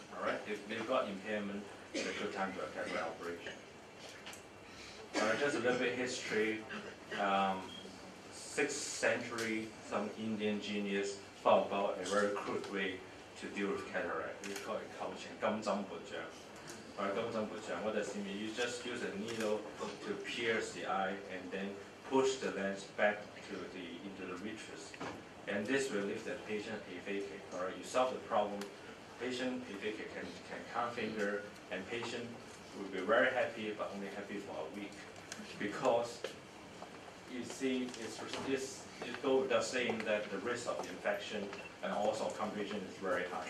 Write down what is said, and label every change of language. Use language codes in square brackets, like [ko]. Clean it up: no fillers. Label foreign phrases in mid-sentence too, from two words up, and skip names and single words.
[en] All right. If they've got impairment, it's a good time to a cataract operation. Just a little bit history. 6th century, some Indian genius thought about a very crude way to deal with cataract. We call it [yue] 構情金針撥障. [en] What does it mean? You just use a needle to pierce the eye and then push the lens back into the vitreous. And this will leave the patient aphakic. All right, you solve the problem. Patient aphakic can count finger, and patient will be very happy, but only happy for a week, because you see, it goes without saying that the risk of infection and also complication is very high.